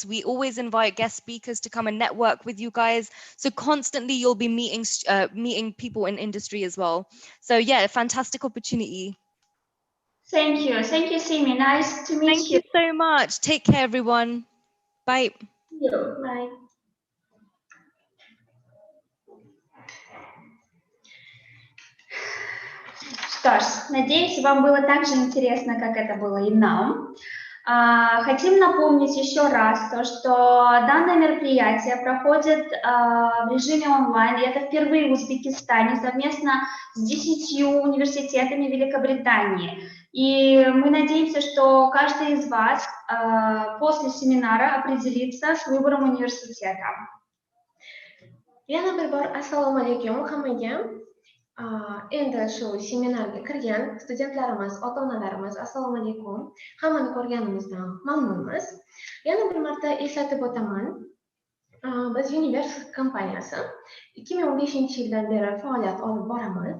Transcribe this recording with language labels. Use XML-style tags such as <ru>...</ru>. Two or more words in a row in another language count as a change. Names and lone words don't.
<en>We always invite guest speakers to come and network with you guys. So constantly you'll be meeting people in industry as well. So yeah, a fantastic opportunity. Thank you, Simi. Nice to meet you. Thank you so much. Take care, everyone. Bye. Bye.</en> <ru>Что ж, надеюсь, вам было так же интересно, как это было и нам. Хотим напомнить еще раз то, что данное мероприятие проходит в режиме онлайн, и это впервые в Узбекистане совместно с 10 университетами Великобритании. И мы надеемся, что каждый из вас после семинара определится с выбором университета.</ru> <uz>Yana bir bor assalomu alaykum hammaga. Endi shu seminarga kirgan studentlarimiz, ota-onalarimiz, assalomu alaykum. Hammani ko'rganimizdan mamnunmiz. Yana bir marta eslatib o'taman. Biz University kompaniyasi 2015-yildan beri faoliyat olib boramiz.</uz>